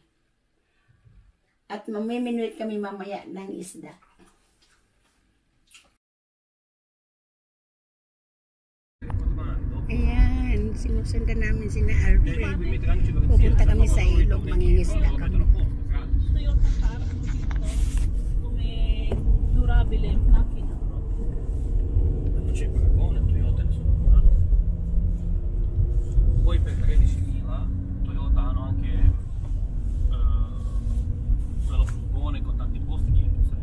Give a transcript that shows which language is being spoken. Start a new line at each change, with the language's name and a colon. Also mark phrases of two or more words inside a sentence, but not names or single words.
Filipino: At mamiminwit kami mamaya ng isda. Ayan, sinusundan namin sina Alfred. Pupunta kami sa ilog, mangingisda kami.
English: Toyota car,
Italian: come durabile macchina. Non c'è paragone, Toyota ne sono 40. Poi per 13.000 Toyota hanno anche quello furgone con tanti posti dietro, sai?